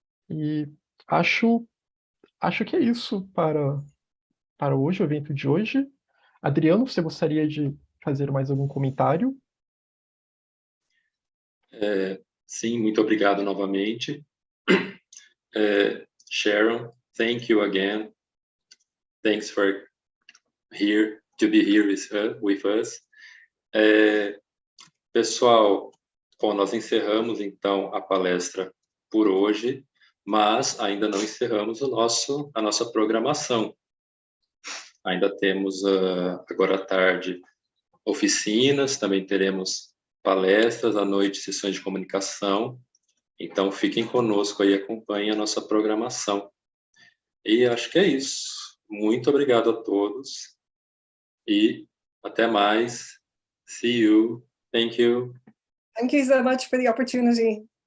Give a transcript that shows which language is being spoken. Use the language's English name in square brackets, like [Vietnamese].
[Portuguese] E acho que é isso para hoje, o evento de hoje. Adriano, você gostaria de fazer mais algum comentário? Sim, muito obrigado novamente. [English] Sharon, thank you again. Thanks for to be here with us. [Portuguese] Pessoal, bom, nós encerramos então a palestra por hoje, mas ainda não encerramos a nossa programação. Ainda temos agora à tarde oficinas, também teremos palestras, à noite sessões de comunicação. Então fiquem conosco aí, acompanhem a nossa programação. E acho que é isso. Muito obrigado a todos e até mais. [English] See you. Thank you. Thank you so much for the opportunity.